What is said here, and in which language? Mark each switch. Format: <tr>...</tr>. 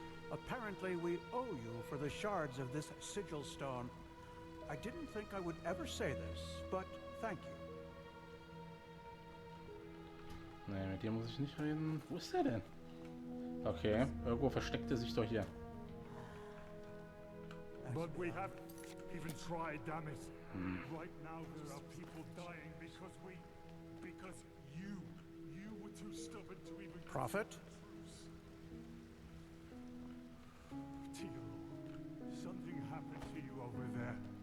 <en>Apparently we owe you for the shards of this sigil stone. I didn't think I would ever say this, but thank you.</en> <de>Nee, mit dir muss ich nicht reden. Wo ist der denn? Okay, irgendwo versteckt er sich doch hier.</de> <en>But we have even tried, damn it. Right now there are people dying because you were too stubborn to even Prophet? Tio, something happened to you over there.</en>